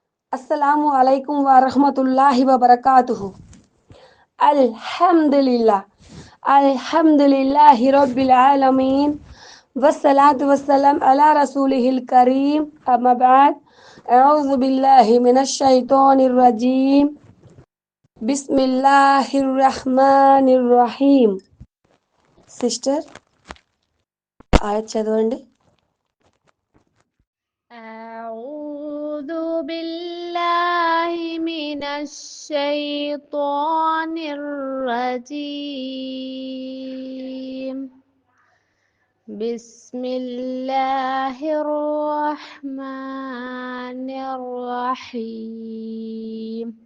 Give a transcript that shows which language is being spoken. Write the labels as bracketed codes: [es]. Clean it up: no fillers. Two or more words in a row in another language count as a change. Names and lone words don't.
[ar] السلام عليكم ورحمة الله وبركاته الحمد لله الحمد لله رب العالمين والصلاة والسلام على رسوله الكريم أما بعد أعوذ بالله من الشيطان الرجيم بسم الله الرحمن الرحيم. [te] సిస్టర్ ఆయత్ చదవండి. [ar] أعوذ بالله من الشيطان الرجيم. بسم الله الرحمن الرحيم.